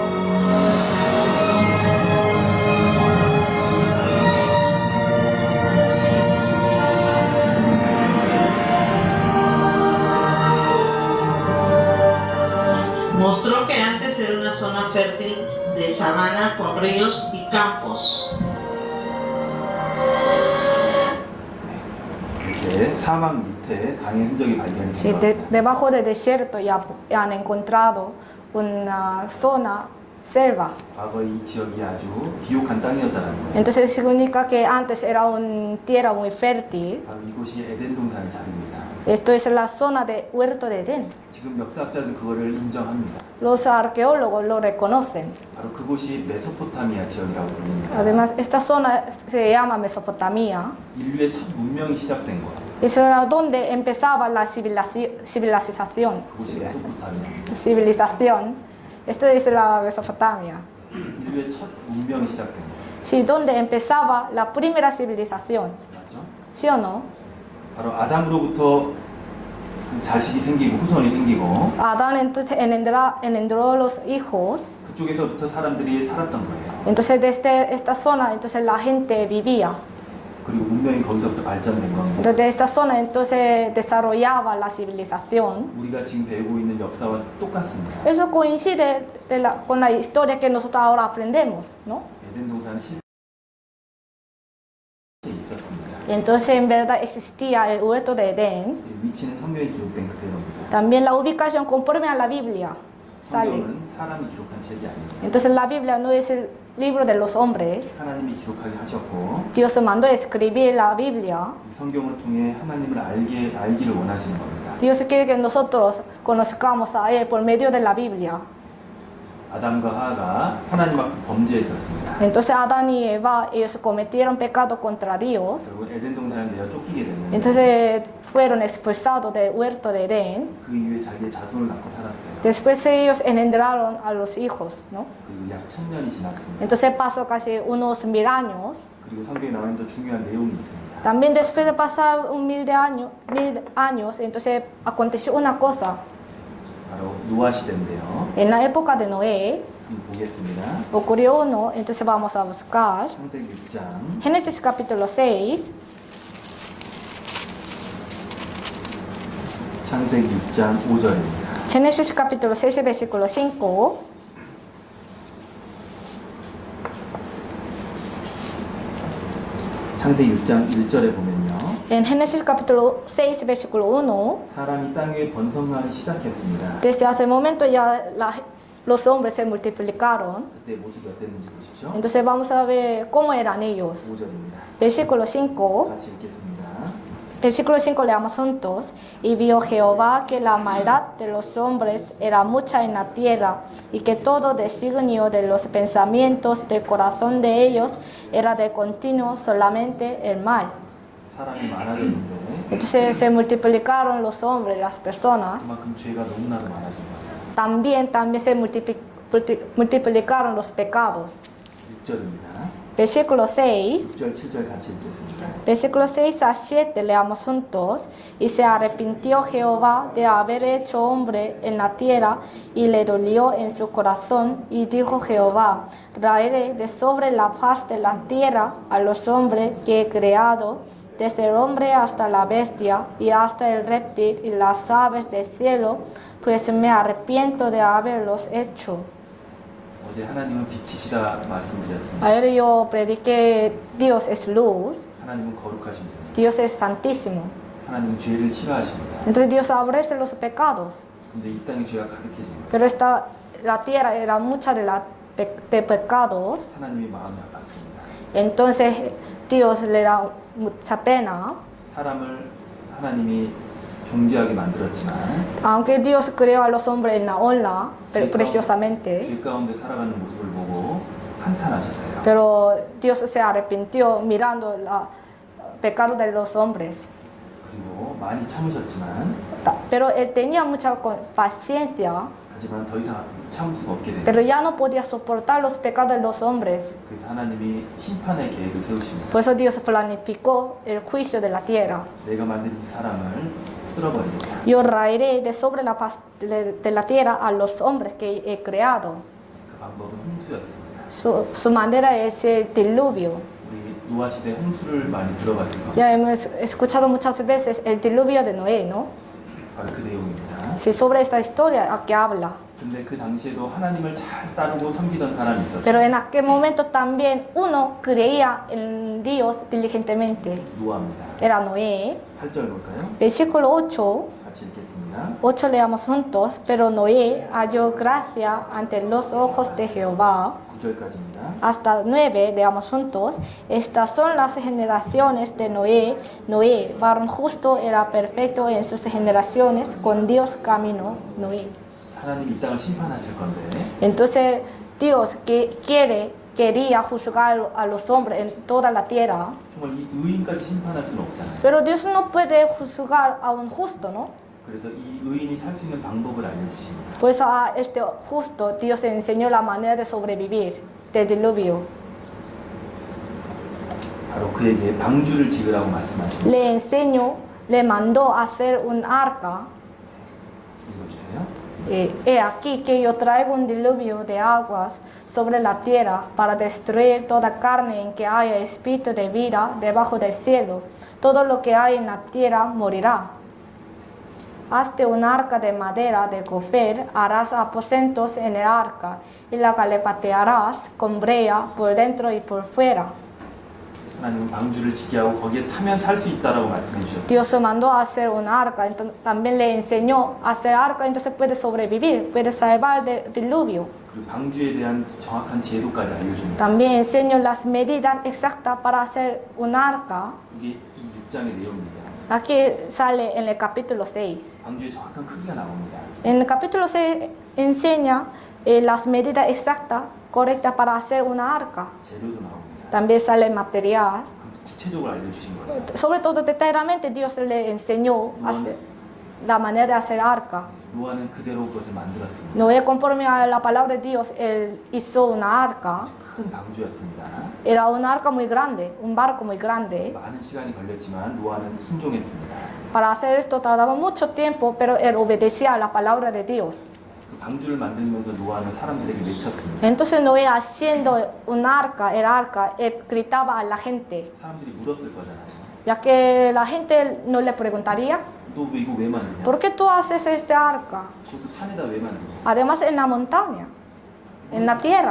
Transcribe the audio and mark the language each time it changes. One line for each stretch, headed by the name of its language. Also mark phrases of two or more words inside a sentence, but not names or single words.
Spanish: Mostró que antes era una zona fértil de sabana con ríos y campos.
Korean: 이제 사막 밑에 강의 흔적이 발견이
Spanish: Sí,
Korean: 된 겁니다.
Spanish: debajo del desierto ya han encontrado una zona selva.
Korean: 과거 이 지역이 아주 비옥한 땅이었다는 거예요.
Spanish: Entonces significa que antes era una tierra muy fértil.
Korean: 바로 이곳이 에덴 동산의 자리입니다.
Spanish: Esto es la zona de huerto de Edén.
Korean: 지금 역사학자들은 그거를 인정합니다.
Spanish: Los arqueólogos lo reconocen.
Korean: 바로 그곳이 메소포타미아 지역이라고 불립니다.
Spanish: Además, esta zona se llama Mesopotamia.
Korean: 인류의 첫 문명이 시작된 곳.
Spanish: Es donde empezaba la civilización.
Korean: 그곳이 메소포타미아.
Spanish: Civilización. Esto es la Mesopotamia.
Korean: 인류의 첫 문명이 시작된 곳.
Spanish: Sí, donde empezaba la primera civilización.
Korean: 맞죠?
Spanish: ¿Sí o no?
Korean: 바로 아담으로부터 자식이 생기고 후손이 생기고
Spanish: Adán entonces engendró los hijos.
Korean: 그쪽에서부터 사람들이 살았던 거예요.
Spanish: Entonces desde esta zona entonces la gente vivía.
Korean: 그리고 문명이 거기서부터 발전된 겁니다.
Spanish: Entonces de esta zona entonces desarrollaba la civilización.
Korean: 우리가 지금 배우고 있는 역사와 똑같습니다.
Spanish: Eso coincide con la historia que nosotros ahora aprendemos, ¿no?
Korean: 에덴 동산은 실제 있었습니다.
Spanish: Entonces en verdad existía el huerto de Edén.
Korean: 이 위치는 성경에 기록된 그대로입니다.
Spanish: También la ubicación conforme a la Biblia sale.
Korean: 성경은 사람이 기록한 책이 아닙니다.
Spanish: Entonces la Biblia no es el libro de los hombres.
Korean: 하나님이 기록하게 하셨고
Spanish: Dios mandó escribir la Biblia.
Korean: 이 성경을 통해 하나님을 알기를 원하시는 겁니다.
Spanish: Dios quiere que nosotros conozcamos a Él por medio de la Biblia.
Korean: 아담과 하와가 하나님 앞에 범죄했었습니다.
Spanish: Entonces Adán y Eva, ellos cometieron pecado contra Dios.
Korean: 결국 에덴 동산을 내어 쫓기게 됐는데
Spanish: Entonces fueron expulsados del huerto de Edén.
Korean: 그 이후에 자기의 자손을 낳고 살았어요.
Spanish: Después ellos engendraron a los hijos, ¿no?
Korean: 그리고 약 1000년이 지났습니다.
Spanish: Entonces pasó casi unos 1000 años.
Korean: 그리고 성경에 나오는 더 중요한 내용이 있습니다.
Spanish: También después de pasar un 1000 años, entonces aconteció una cosa.
Korean: 바로 노아 시대인데요.
Spanish: En la época de Noé
Korean: 한번 보겠습니다.
Spanish: ocurrió uno, entonces vamos a buscar.
Korean: 창세기 6장
Spanish: Génesis capítulo 6,
Korean: 창세기 6장 5절입니다.
Spanish: Génesis capítulo 6, versículo 5.
Korean: 창세기 6장 1절에 보면요.
Spanish: En Génesis capítulo 6, versículo 1,
Korean: 사람이 땅 위에 번성하기 시작했습니다.
Spanish: desde hace momento ya los hombres se multiplicaron.
Korean: 그때 모습이 어땠는지 보십시오.
Spanish: Entonces vamos a ver cómo eran ellos.
Korean: 5절입니다.
Spanish: Versículo 5.
Korean: 같이 읽겠습니다.
Spanish: Versículo 5 leamos juntos. Y vio Jehová que la maldad de los hombres era mucha en la tierra, y que todo designio de los pensamientos del corazón de ellos era de continuo solamente el mal.
Korean: 사람이 많아졌는데
Spanish: Entonces se multiplicaron los hombres, las personas.
Korean: 그만큼 죄가 너무나도 많아진 거예요.
Spanish: También se multiplicaron los pecados.
Korean: 6절입니다.
Spanish: Versículo 6.
Korean: 6절, 7절 같이 읽겠습니다.
Spanish: Versículos 6 a 7 leamos juntos. Y se arrepintió Jehová de haber hecho hombre en la tierra, y le dolió en su corazón, y dijo Jehová: raeré de sobre la faz de la tierra a los hombres que he creado, desde el hombre hasta la bestia, y hasta el reptil y las aves del cielo, pues me arrepiento de haberlos hecho.
Korean: 어제 하나님은 빛이시다 말씀드렸습니다.
Spanish: Ayer yo prediqué Dios es luz,
Korean: 하나님은 거룩하신 분이에요.
Spanish: Dios es santísimo.
Korean: 하나님은 죄를 싫어하십니다.
Spanish: Entonces Dios aborrece los pecados.
Korean: 근데 이 땅에 죄가 가득해진 거예요.
Spanish: Pero la tierra era mucha de pecados.
Korean: 하나님이 마음이 아팠습니다.
Spanish: Entonces Dios le da mucha pena.
Korean: 사람을 하나님이 존귀하게 만들었지만
Spanish: Aunque Dios creó a los hombres en la honra, preciosamente,
Korean: 죄 가운데 살아가는 모습을 보고 한탄하셨어요.
Spanish: pero Dios se arrepintió mirando el pecado de los hombres.
Korean: 그리고 많이 참으셨지만
Spanish: Pero Él tenía mucha paciencia,
Korean: 하지만 더 이상 참을 수가 없게 돼요.
Spanish: pero ya no podía soportar los pecados de los hombres.
Korean: 그래서 하나님이 심판의 계획을 세우십니다.
Spanish: Por eso Dios planificó el juicio de la tierra.
Korean: 내가 만든 이 사람을 쓸어버리겠다.
Spanish: Yo raeré de sobre la faz de la tierra a los hombres que he creado.
Korean: 그 방법은 홍수였습니다.
Spanish: Su manera es el diluvio.
Korean: 우리 노아 시대 홍수를 많이 들어봤을 겁니다.
Spanish: Ya hemos escuchado muchas veces el diluvio de Noé, ¿no?
Korean: 바로 그 내용입니다.
Spanish: Sí, sobre esta historia a que habla.
Korean: 근데 그 당시에도 하나님을 잘 따르고 섬기던 사람이 있었어요.
Spanish: Pero en aquel momento también uno creía en Dios diligentemente.
Korean: 노아입니다.
Spanish: Era Noé.
Korean: 8절 볼까요?
Spanish: Versículo 8.
Korean: 같이 읽겠습니다.
Spanish: 8 leamos juntos. Pero Noé halló gracia ante los ojos de Jehová.
Korean: 9절까지입니다.
Spanish: Hasta 9, leamos juntos. Estas son las generaciones de Noé. Noé, varón justo, era perfecto en sus generaciones. Con Dios caminó Noé.
Korean: 하나님이 이 땅을 심판하실 건데
Spanish: Entonces Dios quería juzgar a los hombres en toda la tierra.
Korean: 정말 이 의인까지 심판할 수는 없잖아요.
Spanish: Pero Dios no puede juzgar a un justo, ¿no?
Korean: 그래서 이 의인이 살 수 있는 방법을 알려주십니다.
Spanish: Por eso a este justo Dios enseñó la manera de sobrevivir del diluvio.
Korean: 바로 그에게 방주를 지으라고 말씀하십니다.
Spanish: Le enseñó, le mandó a hacer un arca.
Korean: 읽어주세요.
Spanish: He aquí que yo traigo un diluvio de aguas sobre la tierra para destruir toda carne en que haya espíritu de vida debajo del cielo. Todo lo que hay en la tierra morirá. Hazte un arca de madera de gofer, harás aposentos en el arca y la calepatearás con brea por dentro y por fuera.
Korean: 하나님은 방주를 짓게 하고 거기에 타면 살 수 있다라고 말씀해 주셨어요.
Spanish: Dios mandó a hacer un arca, entonces, también le enseñó a hacer arca, entonces puede sobrevivir, puede salvar del diluvio.
Korean: 그리고 방주에 대한 정확한 제도까지 알려줍니다.
Spanish: También enseñó las medidas exactas para hacer un arca.
Korean: 그게 이 6장의 내용입니다.
Spanish: Aquí sale en el capítulo 6.
Korean: 방주의 정확한 크기가 나옵니다.
Spanish: En el capítulo 6 enseña las medidas exactas, correctas para hacer una arca.
Korean: 재료도 나옵니다.
Spanish: También sale el material.
Korean: 구체적으로 알려주신 거예요.
Spanish: Sobre todo detalladamente Dios le enseñó a hacer, la manera de hacer arca.
Korean: 노아는 그대로 그것을 만들었습니다.
Spanish: Noé, conforme a la palabra de Dios, él hizo una arca.
Korean: 큰 방주였습니다.
Spanish: Era una arca muy grande, un barco muy grande.
Korean: 많은 시간이 걸렸지만 노아는 순종했습니다.
Spanish: Para hacer esto tardaba mucho tiempo, pero él obedecía a la palabra de Dios.
Korean: 그 방주를 만들면서 노아는 사람들에게 외쳤습니다.
Spanish: Entonces Noé, haciendo un arca, el arca, él gritaba a la gente,
Korean: 사람들이 물었을 거잖아요.
Spanish: ya que la gente no le preguntaría,
Korean: 너 이거 왜 만드냐?
Spanish: ¿por qué tú haces este arca?
Korean: 그것도 산에다 왜 만드냐?
Spanish: Además en la montaña, en la tierra.